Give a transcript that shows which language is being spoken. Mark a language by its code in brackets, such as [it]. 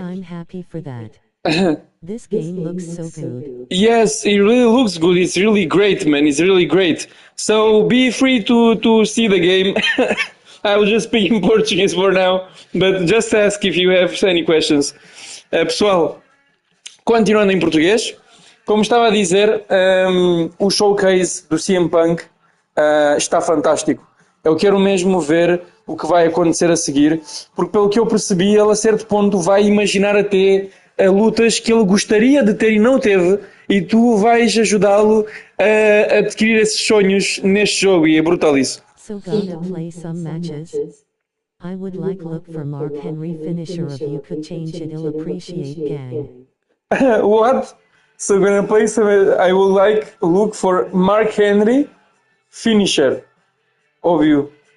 [en] I'm happy for that. This game looks so good. Yes, it really looks good. It's really great, man. It's really great. So be free to see the game. I will just speak in Portuguese for now, but just ask if you have any questions. [pt] Pessoal, continuando em português, como estava a dizer, o showcase do CM Punk está fantástico. Eu quero mesmo ver o que vai acontecer a seguir, porque pelo que eu percebi, ele a certo ponto vai imaginar até lutas que ele gostaria de ter e não teve, e tu vais ajudá-lo a adquirir esses sonhos neste jogo, e é brutal isso. [en] So gonna play some matches. I would like look for Mark Henry finisher if you could change it, I'll appreciate gang. What? So gonna play some. I would like look for Mark Henry finisher of you.